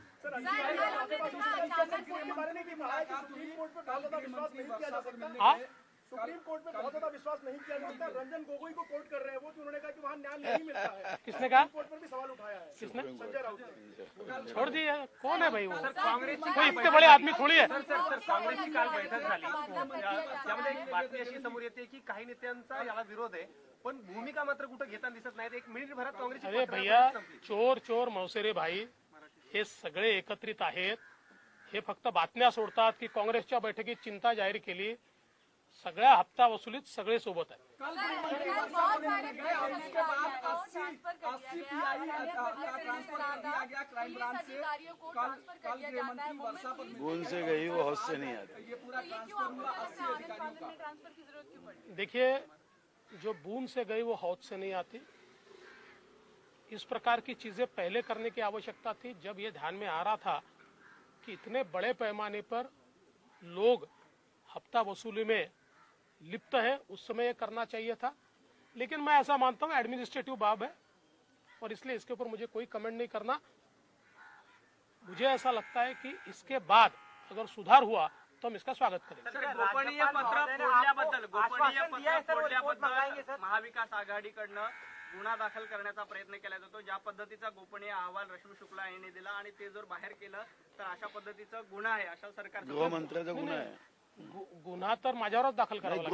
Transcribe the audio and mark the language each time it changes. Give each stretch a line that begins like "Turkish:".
Hindi: हाँ, supreme court में बहुत ज्यादा विश्वास नहीं किया जा सकता। रंजन गोगोई को कोर्ट कर रहे हैं वो, कि उन्होंने कहा कि वहाँ न्याय नहीं मिलता है। किसने कहा? कोर्ट पर भी सवाल उठाया है किसने? संजय राउत ने। छोड़ दिए, कौन है भाई वो? काँग्रेस कोई इतने बड़े आदमी थोड़ी है।
Marathi: काँग्रेसची काल बैठक झाली, त्यामध्ये एक बातमी अशी समोर येते की काही नेत्यांचा याला विरोध आहे, पण भूमिका मात्र कुठं घेताना दिसत नाहीत। एक मिनिटभरात काँग्रेसची
Hindi: अरे भैया, चोर चोर मौसेरे भाई
Marathi: हे सगळे एकत्रित आहेत, हे फक्त बातम्या सोडतात की काँग्रेसच्या बैठकीत चिंता जाहीर केली, सगळ्या हप्ता वसुलीत सगळे सोबत आहेत।
Hindi: कल गृहमंत्री वर्षा को लेकर गए और उसके बाद 80 पीआई का ट्रांसफर कर दिया गया क्राइम ब्रांच से। कल गृहमंत्री वर्षा पर बूंद से गई वो हौस से नहीं आती। ये पूरा ट्रांसफर हुआ 80 अधिकारियों का। देखिए, जो बूंद से गई वो हौज से नहीं आती, इस प्रकार की चीजें पहले करने की आवश्यकता थी जब ये ध्यान में आ रहा था कि इतने बड़े पैमाने पर लोग हफ्ता वसूली में लिप्त है, उस समय ये करना चाहिए था। लेकिन मैं ऐसा मानता हूँ एडमिनिस्ट्रेटिव बाब है और इसलिए इसके ऊपर मुझे कोई कमेंट नहीं करना। मुझे ऐसा लगता है कि इसके बाद अगर सुधार हुआ तो हम इसका स्वागत करेंगे।
Marathi: गोपनीय पत्र फोडल्याबद्दल महाविकास आघाडीकडनं गुन्हा दाखल करण्याचा प्रयत्न केला जातो। ज्या पद्धतीचा गोपनीय अहवाल रश्मी शुक्ला यांनी दिला आणि ते जर बाहेर केलं तर अशा पद्धतीचा गुन्हा आहे, अशा सरकार गृहमंत्र्याचा गुन्हा आहे, गुन्हा तर माझ्यावरच दाखल करावा लागेल।